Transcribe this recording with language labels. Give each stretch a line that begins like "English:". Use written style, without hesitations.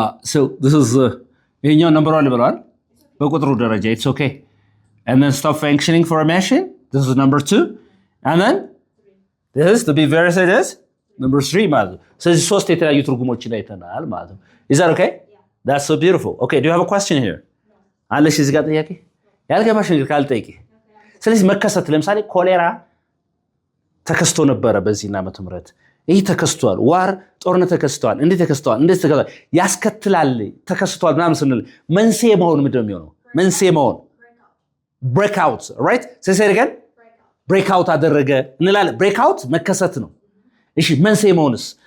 English: so this is ይሄኛው number 1
Amharic: ብለዋል በቁጥሩ ደረጃ
English: it's okay. and then stop functioning for a machine. This is number 2. And then this is to be very serious.
Amharic: Number 3 ማለት ነው። ስለዚህ ሶስት የተለያዩ ትርጉሞችን አይተናል ማለት ነው።
English: Is that okay? Yeah. That's so beautiful. Okay, do you have a question here?
Amharic: አለሽ እዚህ ጋር ጥያቄ? ያልገባሽ ነገር ካለ ጠይቂ። ስለዚህ መከሰት ለምሳሌ ኮሌራ ተከስቶ ነበረ በዚህና ዓመተ ምህረት ይህ ተከስቷል። ዋር ጦርነት ተከስቷል። እንዴት ተከስቷል? ያስከትላል ተከስቷል ምናምን ስንል መንስኤ መሆን ምንድን ነው የሚሆነው? መንስኤ መሆን
English: break out, right? say it again.
Amharic: break out አደረገ እንላለን። break out መከሰት ነው። እሺ መንስኤ መሆንስ?